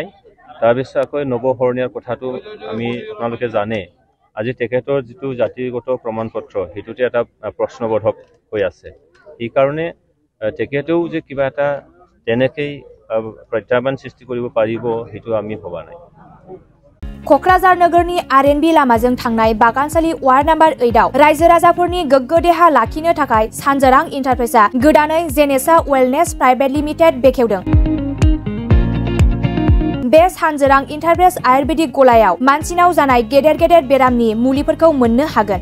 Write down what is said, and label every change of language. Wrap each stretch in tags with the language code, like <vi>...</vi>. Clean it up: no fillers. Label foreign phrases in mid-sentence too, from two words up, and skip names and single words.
<as>তাৰ পিছতকৈ নৱশৰণীয়াৰ কথাটো আমি আপোনালোকে জানে আজি তেখেতৰ যিটো জাতিগত প্ৰমাণ পত্ৰ সেইটোতে এটা প্ৰশ্নবোধক হৈ আছে। এইকাৰণে তেখেতেও যে কিবা এটা তেনেকৈ প্ৰত্যাহ্বান সৃষ্টি কৰিব পাৰিব সেইটো আমি ভবা নাই।</as> <brx>क'क्राझार नोगोरनि RNB लामाजों थांनाय बागानसालि</brx> <en>ward number</en> <brx>8 आव रायजो राजाफोरनि गोग्गो देहा लाखिनो थाखाय सानजारां इन्टारप्राइजआ गोदानै जेनेसा वेलनेस प्राइभेट लिमिटेड बेखेवदों। बे सानजारां इन्टारप्राइज आयुर्वेदिक गलायाव मानसिनाव जानाय गेदेर गेदेर बेरामनि मुलिफोरखौ मोननो हागोन।</brx>